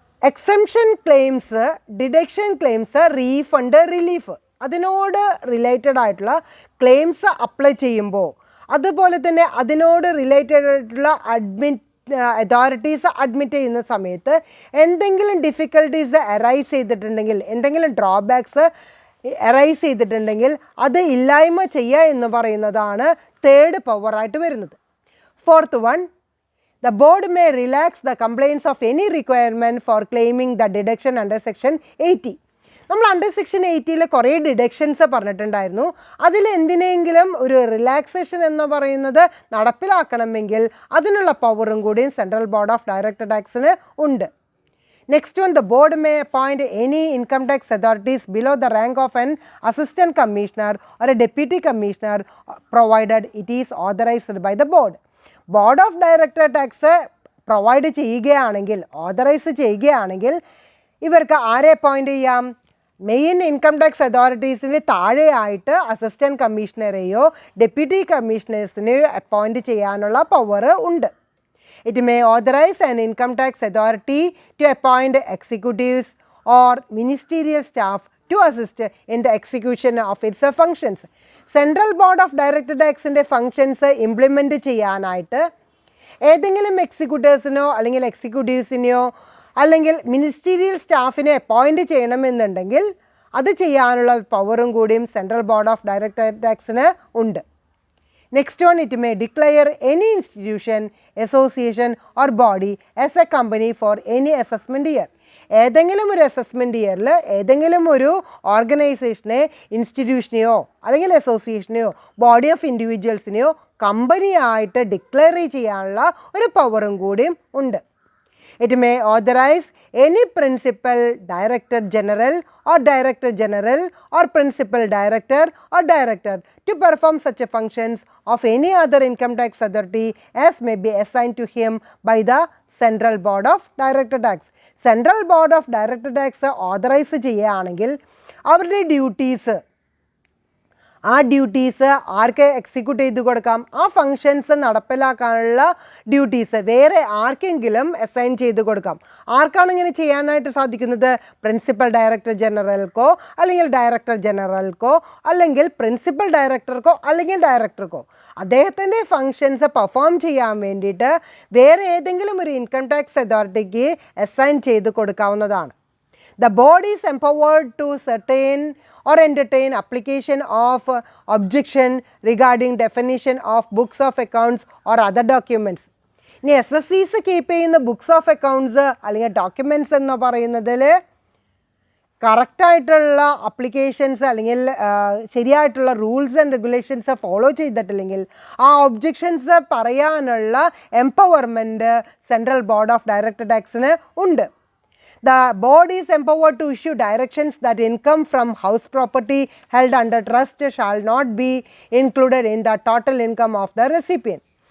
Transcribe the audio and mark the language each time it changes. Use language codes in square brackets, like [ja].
[ml] Exemption claims, deduction claims, refund, relief അതിനോട് related ആയിട്ടുള്ള claims apply ചെയ്യുമ്പോൾ അതുപോലെ തന്നെ അതിനോട് റിലേറ്റഡ് ആയിട്ടുള്ള അതോറിറ്റീസ് അഡ്മിറ്റ് ചെയ്യുന്ന സമയത്ത് എന്തെങ്കിലും ഡിഫിക്കൽട്ടീസ് അറൈസ് ചെയ്തിട്ടുണ്ടെങ്കിൽ, എന്തെങ്കിലും ഡ്രോബാക്സ് അറൈസ് ചെയ്തിട്ടുണ്ടെങ്കിൽ അത് ഇല്ലായ്മ ചെയ്യുക എന്ന് പറയുന്നതാണ് തേർഡ് പവറായിട്ട് വരുന്നത്. [en] Fourth one, the board may relax the complaints of any requirement for claiming the deduction under section 80. [ml] നമ്മൾ അണ്ടർ സെക്ഷൻ 80 കുറേ ഡിഡക്ഷൻസ് പറഞ്ഞിട്ടുണ്ടായിരുന്നു. അതിൽ എന്തിനെങ്കിലും ഒരു റിലാക്സേഷൻ എന്ന് പറയുന്നത് നടപ്പിലാക്കണമെങ്കിൽ അതിനുള്ള പവറും കൂടിയും സെൻട്രൽ ബോർഡ് ഓഫ് ഡയറക്ടർ ടാക്സിന് ഉണ്ട്. [en] Next one, the board may appoint any income tax authorities below the rank of an assistant commissioner or a deputy commissioner provided it is authorized by the board. [ml] Board of Director Tax provide ചെയ്യുകയാണെങ്കിൽ, authorise ചെയ്യുകയാണെങ്കിൽ ഇവർക്ക് ആരെ appoint ചെയ്യാം? Main income tax അതോറിറ്റീസിന് താഴെയായിട്ട് assistant കമ്മീഷണറെയോ deputy കമ്മീഷണേഴ്സിനെയോ appoint ചെയ്യാനുള്ള power ഉണ്ട്. [en] It may authorize an income tax authority to appoint executives or ministerial staff to assist in the execution of its functions. [ml] Central Board of Director Taxന്റെ functions implement ചെയ്യാനായിട്ട് ഏതെങ്കിലും എക്സിക്യൂട്ടീവ്സിനോ അല്ലെങ്കിൽ എക്സിക്യൂട്ടീവ്സിനെയോ അല്ലെങ്കിൽ ministerial സ്റ്റാഫിനെ appoint ചെയ്യണമെന്നുണ്ടെങ്കിൽ അത് ചെയ്യാനുള്ള പവറും കൂടിയും സെൻട്രൽ ബോർഡ് ഓഫ് ഡയറക്ടർ ടാക്സിന് ഉണ്ട്. [en] Next one, it may declare any institution, association or body as a company for any assessment year. [ml] ഏതെങ്കിലും ഒരു അസസ്മെൻറ്റ് ഇയറിൽ ഏതെങ്കിലും ഒരു ഓർഗനൈസേഷനെ, ഇൻസ്റ്റിറ്റ്യൂഷനെയോ അല്ലെങ്കിൽ അസോസിയേഷനെയോ ബോഡി ഓഫ് ഇൻഡിവിജ്വൽസിനെയോ കമ്പനിയായിട്ട് ഡിക്ലെയർ ചെയ്യാനുള്ള ഒരു പവറും കൂടിയും ഉണ്ട്. [en] It may authorize any principal director general or director general or principal director or director to perform such functions of any other income tax authority as may be assigned to him by the Central Board of Director Tax. [ml] Central Board of Director Tax authorize ചെയ്യുകയാണെങ്കിൽ അവരുടെ duties, ആ duties ആർക്ക് execute ചെയ്ത് കൊടുക്കാം? ആ functions നടപ്പിലാക്കാനുള്ള duties വേറെ ആർക്കെങ്കിലും assign ചെയ്ത് കൊടുക്കാം. ആർക്കാണ് ഇങ്ങനെ ചെയ്യാനായിട്ട് സാധിക്കുന്നത്? പ്രിൻസിപ്പൽ ഡയറക്ടർ ജനറൽക്കോ അല്ലെങ്കിൽ ഡയറക്ടർ ജനറൽക്കോ അല്ലെങ്കിൽ പ്രിൻസിപ്പൽ ഡയറക്ടർക്കോ അല്ലെങ്കിൽ ഡയറക്ടർക്കോ അദ്ദേഹത്തിൻ്റെ ഫങ്ഷൻസ് പെർഫോം ചെയ്യാൻ വേണ്ടിയിട്ട് വേറെ ഏതെങ്കിലും ഒരു ഇൻകം ടാക്സ് അതോറിറ്റിക്ക് അസൈൻ ചെയ്ത് കൊടുക്കാവുന്നതാണ്. [en] The board is empowered to certain or entertain application of objection regarding definition of books of accounts or other documents. [ml] ഇനി SSCs കീപ്പ് ചെയ്യുന്ന ബുക്സ് ഓഫ് അക്കൗണ്ട്സ് അല്ലെങ്കിൽ ഡോക്യുമെൻറ്റ്സ് എന്ന് പറയുന്നതിൽ കറക്റ്റായിട്ടുള്ള അപ്ലിക്കേഷൻസ് അല്ലെങ്കിൽ ശരിയായിട്ടുള്ള റൂൾസ് ആൻഡ് റെഗുലേഷൻസ് ഫോളോ ചെയ്തിട്ടില്ലെങ്കിൽ ആ ഒബ്ജെക്ഷൻസ് പറയാനുള്ള empowerment central board of director ടാക്സിന് ഉണ്ട്. [en] The board is empowered to issue directions that income from house property held under trust shall not be included in the total income of the recipient.